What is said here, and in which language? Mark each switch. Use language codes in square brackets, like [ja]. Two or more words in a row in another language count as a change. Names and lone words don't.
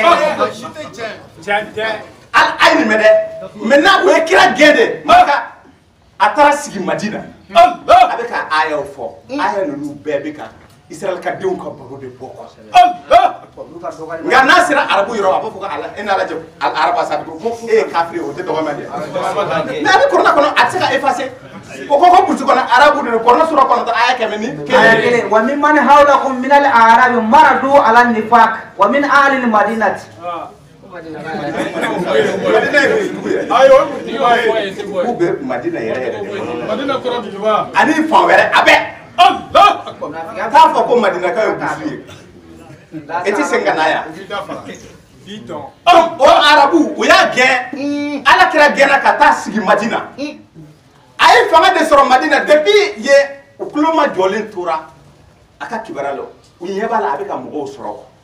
[bm] a ye nin mɛn dɛ maintenant o ye kira gɛn de Maka a taara sigi Madina a bɛ ka ayaw fɔ aya ninnu bɛɛ bɛ ka Israël ka denw ka baro de bɔ nka n'a sera arabu yɔrɔ a b'a fɔ ko e n'ala jɛ araba sa ko e ye kafiri o tɛ dɔgɔma de mais a bɛ Kuranɛ kɔnɔ a tɛ se ka effacer o ko burusi kɔnɔ arabu de Kuranɛ sura kɔnɔ aya 100 [ar] وممن حولكم من الأعراب مردوا على النفاق ومن أهل المدينة [bm] u bɛ Madina yɛrɛ ani fan wɛrɛ a bɛ t'a fɔ ko Madinakaw ye burusi ye e tɛ se ka na yan o arabu o y'a gɛn ala kira gɛnna ka taa sigi Madina a ye fanga de sɔrɔ Madina depuis ye u tulo ma jɔlen tora a ka kibaruya la u ɲɛ b'a la a bɛ ka mɔgɔw sɔrɔ